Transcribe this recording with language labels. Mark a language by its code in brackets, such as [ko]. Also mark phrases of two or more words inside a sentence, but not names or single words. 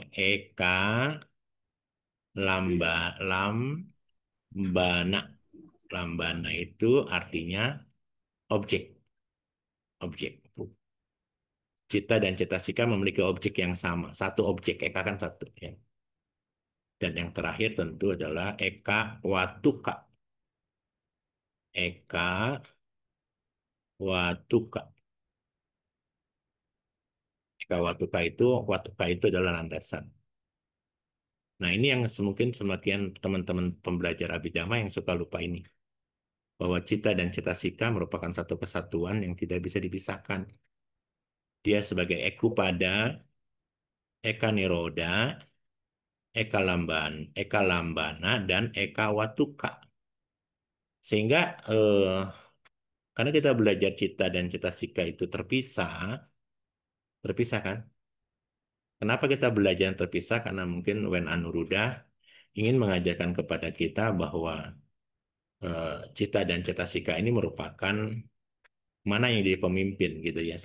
[pi] Eka lambana. [id] Lambana itu artinya objek. Objek. Cita dan cetasika memiliki objek yang sama. Satu objek, eka kan satu. Ya. Dan yang terakhir tentu adalah [pi] eka watuka. Eka watuka. Eka watuka [id] itu adalah landasan. Nah ini yang mungkin semakin teman-teman pembelajar Abhidhamma yang suka lupa ini. Bahwa cita dan cetasika merupakan satu kesatuan yang tidak bisa dipisahkan. Dia sebagai ekupada, [pi] eka niroda, eka lambana, dan eka watuka. [id] Sehingga karena kita belajar cita dan cetasika itu terpisah kan? Kenapa kita belajar yang terpisah? Karena mungkin Wen Anuruddha ingin mengajarkan kepada kita bahwa cita dan cetasika ini merupakan mana yang jadi pemimpin gitu ya.